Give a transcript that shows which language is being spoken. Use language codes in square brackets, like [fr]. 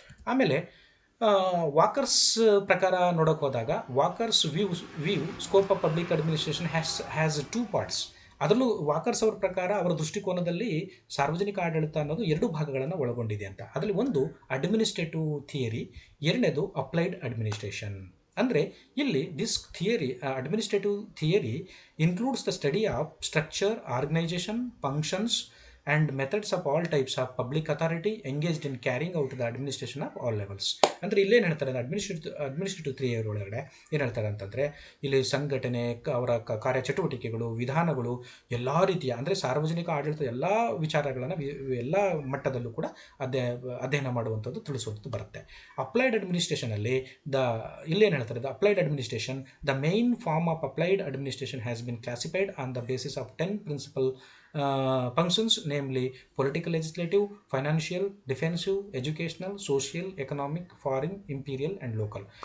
[kn] ಆಮೇಲೆ ವಾಕರ್ಸ್ ಪ್ರಕಾರ ನೋಡೋಕೆ ಹೋದಾಗ [en] Walker's view scope of public administration has two parts. [kn] ಅದರಲ್ಲೂ ವಾಕರ್ಸ್ ಅವ್ರ ಪ್ರಕಾರ, ಅವರ ದೃಷ್ಟಿಕೋನದಲ್ಲಿ ಸಾರ್ವಜನಿಕ ಆಡಳಿತ ಅನ್ನೋದು ಎರಡು ಭಾಗಗಳನ್ನು ಒಳಗೊಂಡಿದೆ ಅಂತ. ಅದರಲ್ಲಿ ಒಂದು ಅಡ್ಮಿನಿಸ್ಟ್ರೇಟಿವ್ ಥಿಯರಿ, ಎರಡನೇದು ಅಪ್ಲೈಡ್ ಅಡ್ಮಿನಿಸ್ಟ್ರೇಷನ್. ಅಂದರೆ ಇಲ್ಲಿ [en] This theory, administrative theory includes the study of structure, organisation, functions and methods of all types of public authority engaged in carrying out the administration of all levels. [kn] ಅಂದರೆ ಇಲ್ಲೇನು ಹೇಳ್ತಾರೆ? Administrative theory ಒಳಗಡೆ ಏನು ಹೇಳ್ತಾರೆ ಅಂತಂದರೆ ಇಲ್ಲಿ ಸಂಘಟನೆ, ಅವರ ಕಾರ್ಯಚಟುವಟಿಕೆಗಳು, ವಿಧಾನಗಳು, ಎಲ್ಲ ರೀತಿಯ ಅಂದರೆ ಸಾರ್ವಜನಿಕ ಆಡಳಿತ ಎಲ್ಲ ವಿಚಾರಗಳನ್ನು ಎಲ್ಲ ಮಟ್ಟದಲ್ಲೂ ಕೂಡ ಅಧ್ಯಯನ ಮಾಡುವಂಥದ್ದು, ತಿಳಿಸುವಂಥದ್ದು ಬರುತ್ತೆ. ಅಪ್ಲೈಡ್ ಅಡ್ಮಿನಿಸ್ಟ್ರೇಷನಲ್ಲಿ ಇಲ್ಲೇನು ಹೇಳ್ತಾರೆ? [en] The applied administration, the main form of applied administration has been classified on the basis of 10 principal functions, namely political, legislative, financial, defensive, educational, social, economic, foreign, imperial and local.